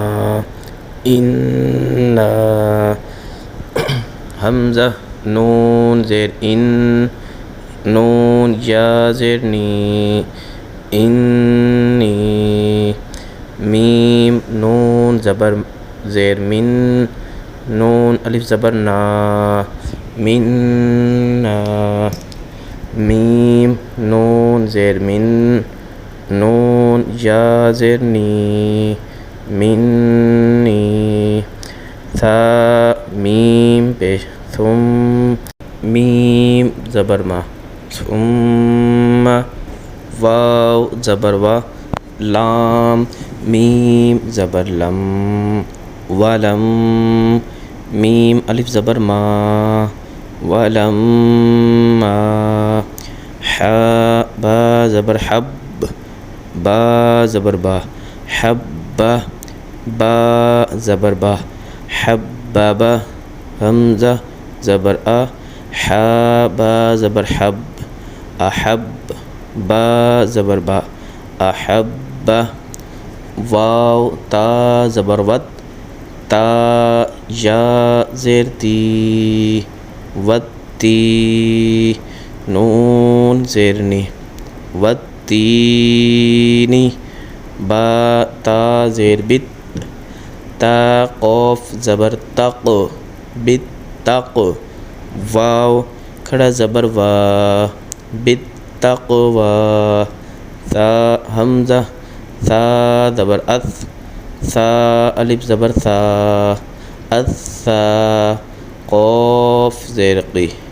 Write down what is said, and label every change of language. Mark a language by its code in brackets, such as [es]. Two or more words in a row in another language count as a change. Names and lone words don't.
[ur] ان، حمزہ نون زیر ان، نون یا زیر نی، انی، میم نون زبر زیر من، نون الف زبر نا، منا، میم نون زیر من، نون یا زیر نی، منی، ثا میم پیش، ثم، میم زبر ما، ثم، واو زبر وا، لام، میم زبر لم، ولم، میم الف زبر ما، ولم، حا با زبر حب، با زبر با، حب، با زبر با، حبب، حمزہ زبر آ، حا با زبر حب، احب، با زبر با، احب، واو تا زبر وت، تا یا زیر تی، وتی، نون زیر نی، وتینی، با تا زیر بت، تا قوف زبر تق، بتق، واو کھڑا زبر وا، بالتقوی، ثا حمزہ ثا زبر اث، ثا الف زبر ثا، اثا، قوف زیر قی،